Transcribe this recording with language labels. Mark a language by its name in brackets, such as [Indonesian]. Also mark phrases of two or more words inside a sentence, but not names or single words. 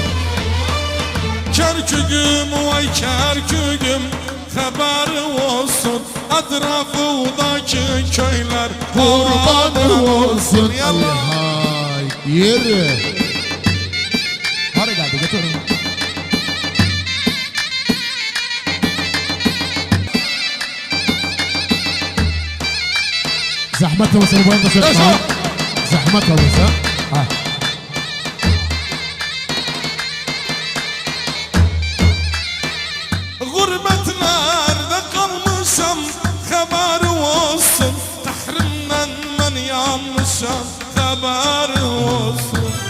[Turkish] Kerküküm vay Kerküküm, haber olsun etrafındaki köyler kurbanı olsun. Hay yürü. Hadi geldi götürün. [Arabic] زحمتها وصل وين تصير زحمتها وصل ها [Turkish] Gurbetlerde kalmışam haber olsun, tahrimden ben yanmışam haber olsun.